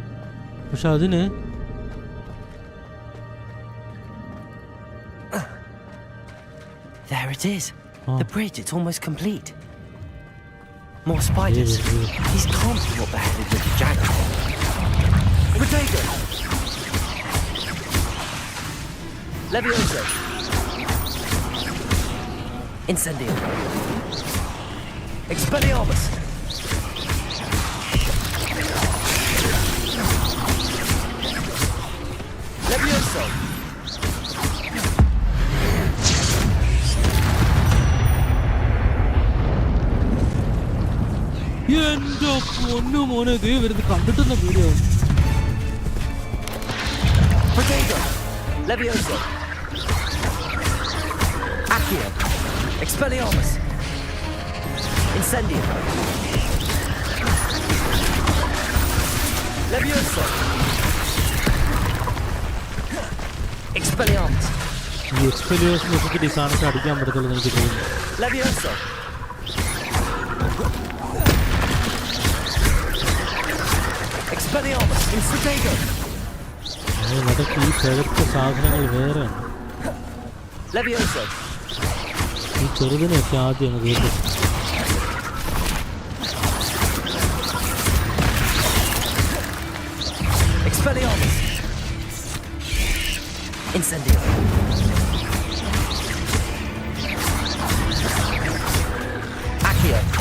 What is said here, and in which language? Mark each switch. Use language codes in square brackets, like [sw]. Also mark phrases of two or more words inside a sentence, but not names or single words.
[ml] പക്ഷെ അതിന് [en] There it is. The bridge, it's almost complete. More spiders. These can't be what beheaded little Jackdaw. Potato! [la] Levioso! Incendio! Expelliarmus! Levioso! [ml] എന്റെ പൊന്നു മോനെ, ദേ വരുന്നത് കണ്ടിട്ടുന്ന വീഡിയോ. [la] Potato! Levioso! Accio! Expelliarmus! Incendio! Levioso! Expelliarmus! [ml] ഈ എക്സ്പെലിയേഴ്സ് നോക്കിയിട്ട് ഈ സാധനത്തെ അടിക്കാൻ പറ്റത്തുള്ളൂ എനിക്ക് തോന്നുന്നു. [la] Levioso! Expelliarmus! Incendio! [ml] നടക്ക് ഈ തകർത്ത സാധനങ്ങൾ വേറെയാണ്. [la] Levioso! [ml] ഈ ചെറുതിനെയൊക്കെ ആദ്യം അങ്ങ് കേട്ടു. [la] Expelliarmus! Incendio! Accio!